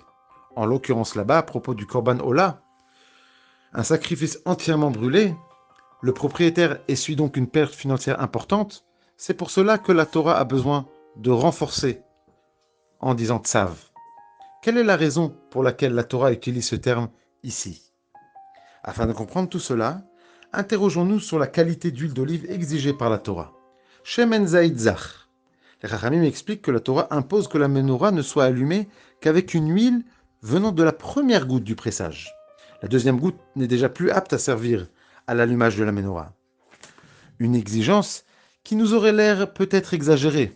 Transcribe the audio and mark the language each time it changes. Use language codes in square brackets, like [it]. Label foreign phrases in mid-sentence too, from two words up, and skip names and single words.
[fr] En l'occurrence là-bas, à propos du [he] קרבן עולה, [fr] un sacrifice entièrement brûlé, le propriétaire essuie donc une perte financière importante. C'est pour cela que la Torah a besoin de renforcer en disant Tzav. Quelle est la raison pour laquelle la Torah utilise ce terme ici? Afin de comprendre tout cela, interrogeons-nous sur la qualité d'huile d'olive exigée par la Torah. [he] שמן זית זך. [fr] Les Chachamim expliquent que la Torah impose que la menorah ne soit allumée qu'avec une huile venant de la première goutte du pressage. La deuxième goutte n'est déjà plus apte à servir à l'allumage de la menorah. Une exigence qui nous aurait l'air peut-être exagérée.